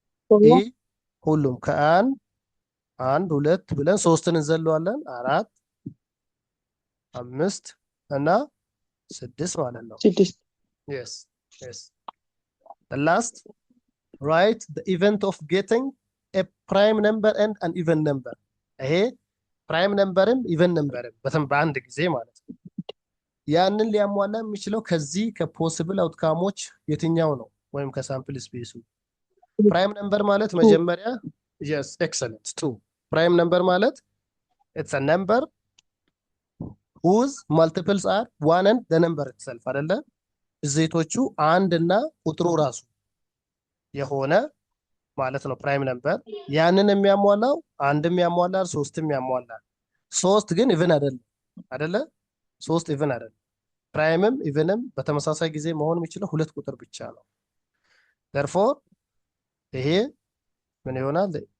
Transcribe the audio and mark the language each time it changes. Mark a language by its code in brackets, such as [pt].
[am] ይህ ሁሉም ከአንድ 2 ብለን 3ን እንዘለዋለን 4 5 እና 6 ማለት ነው። [en] yes the last write the event of getting a prime number and an even number [am] ይሄ ፕራይም ነምበርም ኢቨን ነምበርም በአንድ ጊዜ ማለት ነው። ያንን ሊያሟላ የሚችለው ከዚህ ከፖሲብል አውትካሞች የትኛው ነው? ወይም ከሳምፕል ስፔሱ ፕራይም ነምበር ማለት መጀመሪያ [en] yes excellent [am] 2 ፕራይም ነምበር ማለት [en] it's a number whose multiples are 1 and the number itself [am] አይደለ? እዜቶቹ አንድ እና ቁጥሩ ራሱ የሆነ ማለት ነው ፕራይም ነምበር። ያንን የሚያሟላው አንድም ያሟላል ሶስትም ያሟላል። ሶስት ግን ኢቭን አይደለ? ሶስት ኢቭን አይደለም። ፕራይምም ኢቭንም በተመሳሳይ ጊዜ መሆን የሚችለው ሁለት ቁጥር ብቻ ነው። therefore ይሄ ምን ይሆናል?